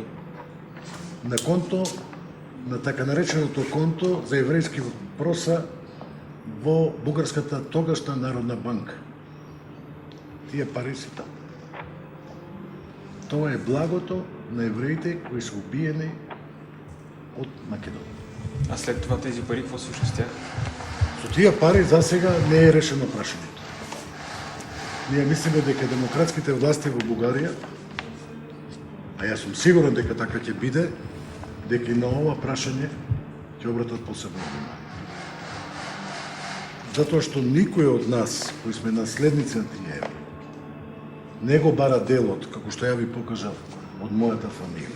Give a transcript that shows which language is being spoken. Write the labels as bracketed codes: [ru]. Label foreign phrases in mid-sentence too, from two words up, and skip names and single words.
[mk] На конто, на така нареченото конто за еврејски въпроса во бугарската тогашна Народна банка. Тие пари си таму. Тоа е благото на евреите кои се убиени од Македонија. [bg] А след това тези пари, какво случва с тях? [mk] Со тие пари за сега не е решено прашањето. Ние мислиме дека демократските власти во Бугарија, а јас сум сигурен дека така ќе биде, дека и на ова прашање ќе обратат посебно внимание. Затоа што никој од нас, кои сме наследници на тие евреи, не го бара делот, како што ја ви покажав, од мојата фамилија.